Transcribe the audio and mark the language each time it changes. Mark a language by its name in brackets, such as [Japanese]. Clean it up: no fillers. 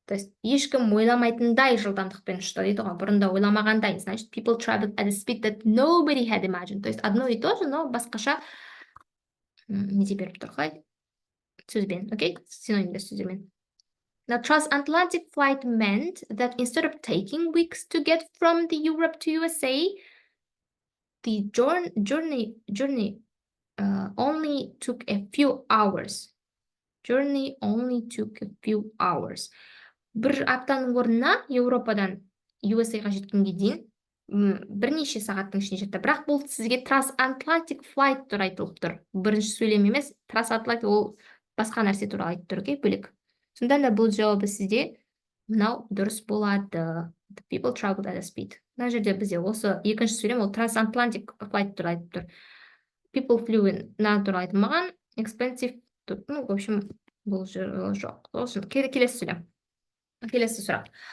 [Kazakh] То есть ешкім ойламайтындай жылдамдықпен ұшты дейді ғой, бұрында ойламағандай. [Russian] Значит, [English] people traveled at a speed that nobody had imagined. [Russian] То есть одно и то же, но [Kazakh] басқаша не беріп тұр, қалай? Сөзбен, окей? Синонимді сөздермен. [English] Now, transatlantic flight meant that instead of taking weeks to get from the Europe to USA, the journey only took a few hours. Journey only took a few hours. [Kazakh] Бір аптаның орнына Еуропадан USA-ға жеткенге дейін бірнеше сағаттың ішінде жетті. Бірақ бұл сізге transatlantic flight туралы айтылып тұр. Бірінші сөйлем емес, transatlantic ол басқа нәрсе туралы айтып тұр, бөлек. Сонда да бұл жауабы сізде мынау дұрыс болады. [English] The people traveled at a speed. [Kazakh] Мына жерде бізде осы екінші сөйлем ол transatlantic flight туралы айтып тұр. People flew in туралы айтылмаған. Expensive, [Russian] в общем, [Kazakh] бұл жоқ. Келесі сөйлем. Келесі сұрақ.